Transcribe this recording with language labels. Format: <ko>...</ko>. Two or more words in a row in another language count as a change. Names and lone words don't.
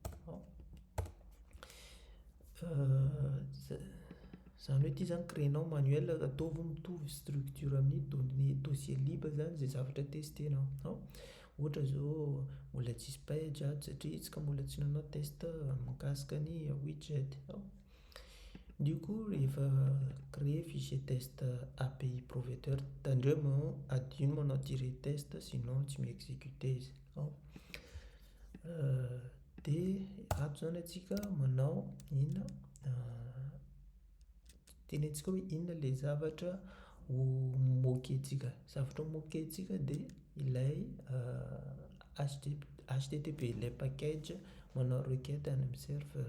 <mg>Zany hoe ity zany créenao manuel ataovy mitovy structure amin'ny</mg> <fr>dossier lib</fr> <mg>zany zay zavatra testenao. Ohatra zao mbola tsisy page satria isika mbola tsy nanao test mikasika ny widget.</mg> <fr>Du coup</fr> <mg>rehefa</mg> <fr>créer fichier test API provedeur</fr> <mg>tandremo adino manao tirer test sinon tsy mi-exécuter izy. Dia ato zany antsika manao inona tenentsika hoe inona le zavatra moquer-ntsika dia ilay HTTP ilay package manao requête any amin'ny serveur.</mg>